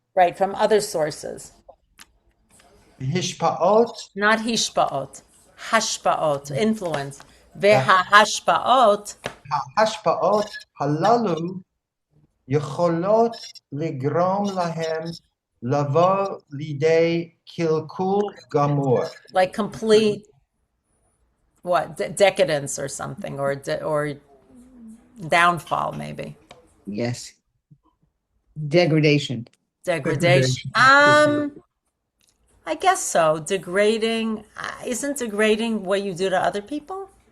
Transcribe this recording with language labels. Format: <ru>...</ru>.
<en>Right, from other sources.</en> <he>השפעות,</he> <en>not hishpaot, hashpaot, influence.</en> <he>וההשפעות, ההשפעות הללו יכולות לגרום להם לבוא לידי קלקול גמור.</he> <en>like complete, what, decadence or something, or downfall maybe. Yes. Degradation. Degradation. I guess so. Degrading, isn't degrading what you do to other people?</en>